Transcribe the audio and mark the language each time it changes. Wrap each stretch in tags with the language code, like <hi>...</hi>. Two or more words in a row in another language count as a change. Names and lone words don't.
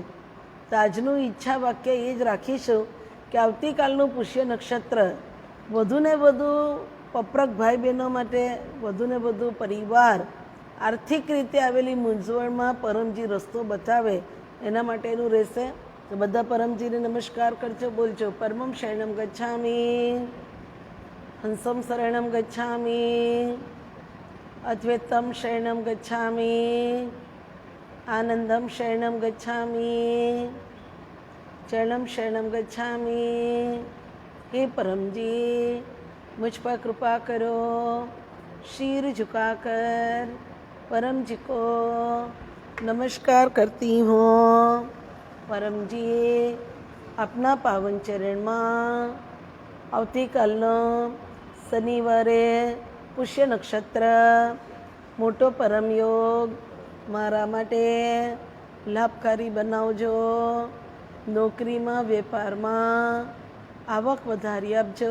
<gu>તો આજનું ઈચ્છા વાક્ય એ જ રાખીશું કે આવતીકાલનું પુષ્ય નક્ષત્ર વધુને વધુ પપ્રક ભાઈ બહેનો માટે, વધુને વધુ પરિવાર આર્થિક રીતે આવેલી મૂંઝવણમાં પરમજી રસ્તો બતાવે એના માટેનું રહેશે. તો બધા પરમજીને નમસ્કાર કરજો, બોલજો</gu> <sa>પરમં શરણમ ગચ્છામી, હંસમ શરણમ ગચ્છામી, અદ્વૈતમ શરણમ ગચ્છામી, આનંદમ શરણમ ગચ્છામી, ચરણમ શરણમ ગચ્છામી.</sa> <gu>હે પરમજી,</gu> <hi>मुझ पर कृपा करो. शीर झुकाकर परम जी को नमस्कार करती हूँ. परम जी, अपना पावन</hi> <gu>चरणમાં આવતીકાલનો શનિવારે પુષ્ય નક્ષત્ર મોટો પરમયોગ મારા માટે લાભકારી બનાવજો. નોકરીમાં, વેપારમાં આવક વધારી આપજો.</gu>